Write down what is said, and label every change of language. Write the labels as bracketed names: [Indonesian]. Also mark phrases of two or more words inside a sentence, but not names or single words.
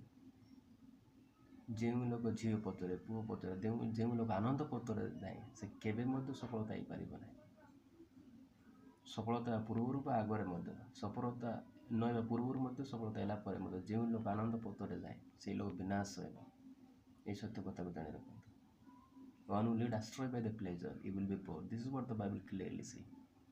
[Odia] ଯେଉଁ ଲୋକ ଝିଅ ପଛରେ, ପୁଅ ପଛରେ, ଯେଉଁ ଲୋକ ଆନନ୍ଦ ପଛରେ ଥାଏ, ସେ କେବେ ମଧ୍ୟ ସଫଳତା ହେଇପାରିବ ନାହିଁ। ସଫଳତା ପୂର୍ବରୁ ବା ଆଗରେ ମଧ୍ୟ, ସଫଳତା ନହେବା ପୂର୍ବରୁ ମଧ୍ୟ, ସଫଳତା ହେଲା ପରେ ମଧ୍ୟ ଯେଉଁ ଲୋକ ଆନନ୍ଦ ପଥରେ ଥାଏ, ସେଇ ଲୋକ ବିନାଶ ହେବ। এই ସତ୍ୟ କଥାକୁ ଜାଣି ରଖନ୍ତୁ। [English] One who lead astray by the pleasure, he will be poor. This is what the Bible clearly says.